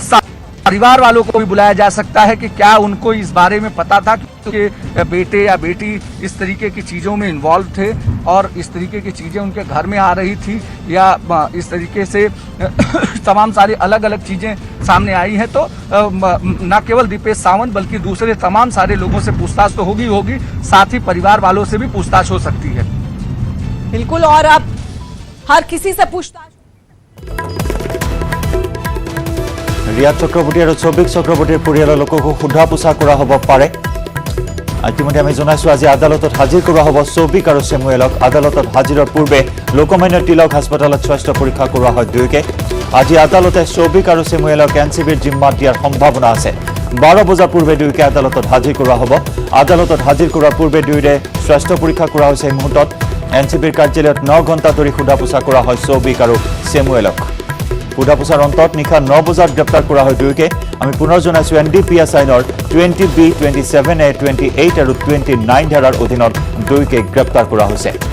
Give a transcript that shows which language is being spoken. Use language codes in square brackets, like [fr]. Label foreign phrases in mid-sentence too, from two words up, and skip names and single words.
[hi] साथ परिवार वालों को भी बुलाया जा सकता है कि क्या उनको इस बारे में पता था कि बेटे या बेटी इस तरीके की चीज़ों में इन्वॉल्व थे और इस तरीके की चीज़ें उनके घर में आ रही थी या इस तरीके से तमाम सारी अलग अलग चीज़ें सामने आई हैं तो न केवल दीपेश सावंत बल्कि दूसरे तमाम सारे लोगों से पूछताछ तो होगी साथ ही परिवार वालों से भी पूछताछ हो सकती है बिल्कुल और अब हर किसी से पूछताछ [as] ৰিয়া চক্ৰৱৰ্তী আৰু সৌভিক চক্ৰৱৰ্তীৰ পৰিয়ালৰ লোককো সোধা পোছা কৰা হ'ব পাৰে ইতিমধ্যে আমি জনাইছোঁ আজি আদালতত হাজিৰ কৰা হ'ব সৌভিক আৰু চেমুৱেলক আদালতত হাজিৰৰ পূৰ্বে লোকমান্য তিলক হাস্পতালত স্বাস্থ্য পৰীক্ষা কৰোৱা হয় দুয়োকে আজি আদালতে সৌভিক আৰু চেমুৱেলক এনচিবিৰ জিম্মাত দিয়াৰ সম্ভাৱনা আছে 12 বজাৰ পূৰ্বে দুয়োকে আদালতত হাজিৰ কৰা হ'ব আদালতত হাজিৰ কৰাৰ পূৰ্বে দুয়োৰে স্বাস্থ্য পৰীক্ষা কৰা হৈছে এই মুহূৰ্তত এনচিবিৰ কাৰ্যালয়ত 9 ঘণ্টা ধৰি সোধা পোছা কৰা হয় সৌভিক আৰু চেমুৱেলক সোধা পোছাৰ অন্তত নিশা 9 বজাত গ্ৰেপ্তাৰ কৰা হয় দুয়োকে আমি পুনৰ জনাইছোঁ NDPS আইনৰ 20B 27A 28 আৰু 29 ধাৰাৰ অধীনত দুয়োকে গ্ৰেপ্তাৰ কৰা হৈছে